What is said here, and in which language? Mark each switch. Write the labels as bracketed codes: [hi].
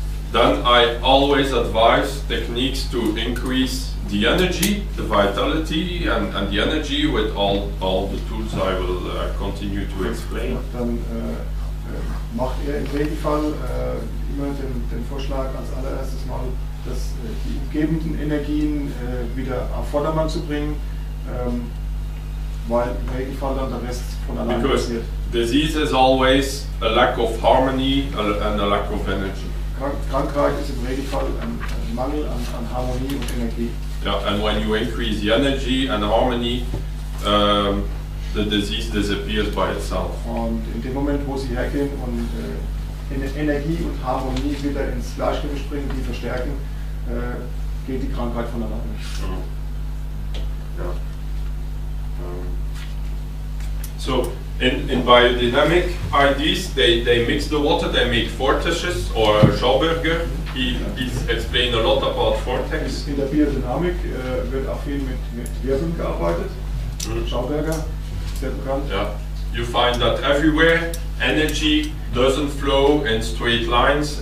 [en] Then I always advise techniques to increase the energy, the vitality and the energy with all the tools I will continue to explain. [de] Dann macht er im Regelfall immer den Vorschlag als allererstes mal, dass die umgebenden Energien wieder auf Vordermann zu bringen, weil im Regelfall dann der Rest von alleine passiert. [en] Disease is always a lack of harmony and a lack of energy. [de] Krankheit ist im Regelfall ein Mangel an Harmonie und Energie. [en] Yeah, and when you increase the energy and harmony, the disease disappears by itself. [de] Und in dem Moment, wo sie hergehen und Energie und Harmonie wieder ins Gleichgewicht bringen, die verstärken, geht die Krankheit von alleine. Yeah. [en] So in biodynamic ideas, they mix the water, they make vortices or Schauberger. He's explained a lot about vortex. [de] In der Biodynamik wird auch viel mit Wirbeln gearbeitet. Schauberger, sehr bekannt. Yeah. [en] You find that everywhere energy doesn't flow in straight lines.